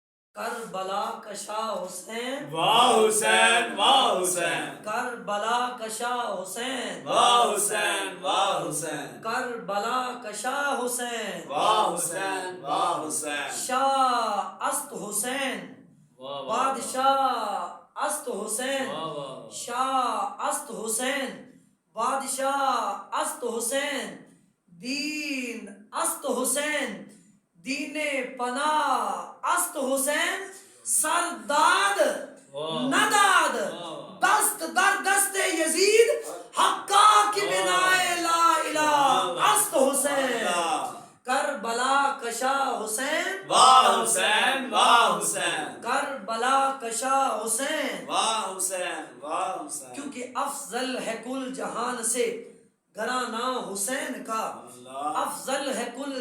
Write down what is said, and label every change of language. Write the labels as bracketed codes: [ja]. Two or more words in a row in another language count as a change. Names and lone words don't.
[ur] کربلا کا شاہ حسین، واہ حسین واہ حسین، کربلا کا شاہ حسین، واہ حسین واہ حسین، کربلا کا شاہ حسین، واہ حسین واہ حسین، [fa] شاہ است حسین، بادشاہ است حسین، شاہ است حسین، بادشاہ است حسین، دین است حسین، دین پناہ است حسین، سرداد نداد دست در دست یزید، حقا کی بنائے لا الہ است حسین، [ur] کربلا کا شاہ حسین، واہ حسین واہ حسین، کربلا کا شاہ حسین، واہ حسین واہ حسین، کیونکہ افضل ہے کل جہان سے گھرانہ حسین کا، افضل ہے کل